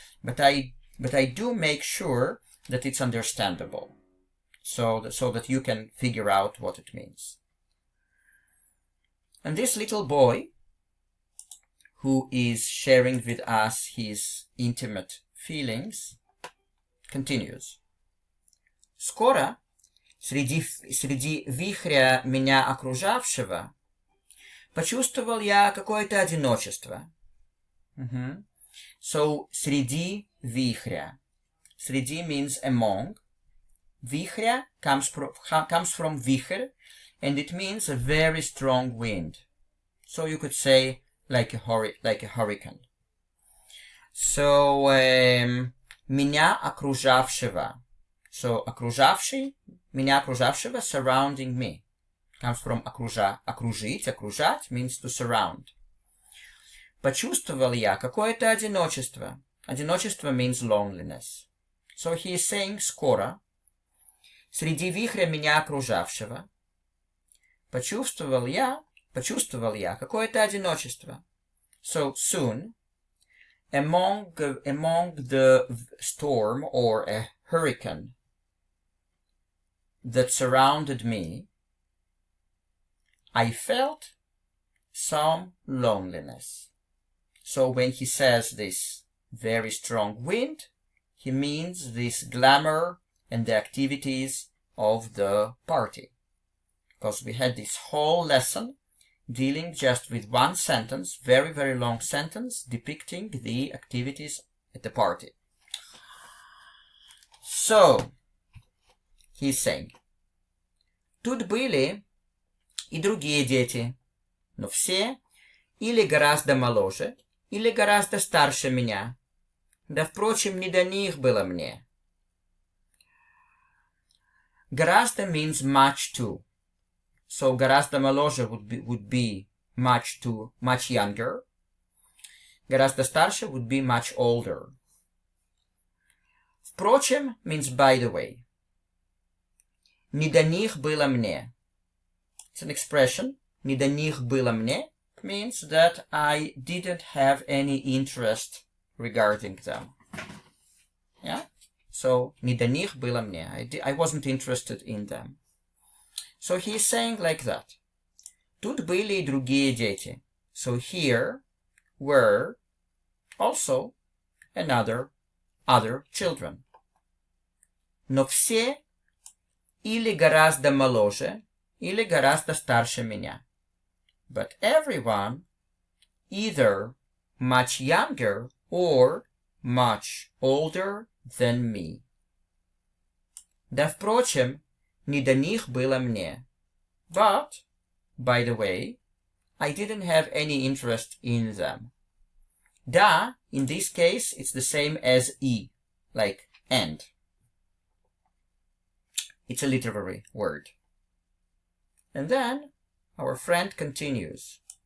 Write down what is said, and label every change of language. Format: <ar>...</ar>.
<en>But I do make sure that it's understandable, so that you can figure out what it means. And this little boy, who is sharing with us his intimate feelings, continues.</en> <ru>Скоро среди вихря меня окружавшего почувствовал я какое-то одиночество. So, среди вихря.</ru> <en>Среди means among. Вихря comes from вихрь, and it means a very strong wind. So you could say like a hurricane.</en> <ru>So, меня окружавшего.</ru> <en>So,</en> <ru>окружавший, меня окружавшего,</ru> <en>surrounding me. Comes from окружить, окружать means to surround.</en> <ru>Почувствовал я какое-то одиночество.</ru> <en>Одиночество means loneliness. So he is saying</en> <ru>скоро, среди вихря меня окружавшего, почувствовал я какое-то одиночество.</ru> <en>So soon, among the storm or a hurricane that surrounded me, I felt some loneliness. So when he says this very strong wind, he means this glamour and the activities of the party. Because we had this whole lesson dealing just with one sentence, very, very long sentence, depicting the activities at the party. So, he's saying,</en> <ru>тут были и другие дети, но все или гораздо моложе, или гораздо старше меня. Да, впрочем, не до них было мне.</ru> <en>Гораздо means much too. So,</en> <ru>гораздо моложе</ru> <en>would be much younger.</en> <ru>Гораздо старше</ru> <en>would be much older. Впрочем means by the way.</en> <ru>Не до них было мне.</ru> <en>It's an expression.</en> <ru>Не до них было мне</ru> <en>means that I didn't have any interest regarding them. Yeah?</en> <ru>So, не до них было мне.</ru> <en>I wasn't interested in them. So he's saying like that.</en> <ru>Тут были и другие дети.</ru> <en>So here were also other children.</en> <ru>Но все или гораздо моложе, или гораздо старше меня.</ru> <en>But everyone either much younger or much older than me.</en> <ru>Да, впрочем, не до них было мне.</ru> <en>But, by the way, I didn't have any interest in them. Da, in this case, it's the same as e, like and. It's a literary word. And then, our friend continues.</en>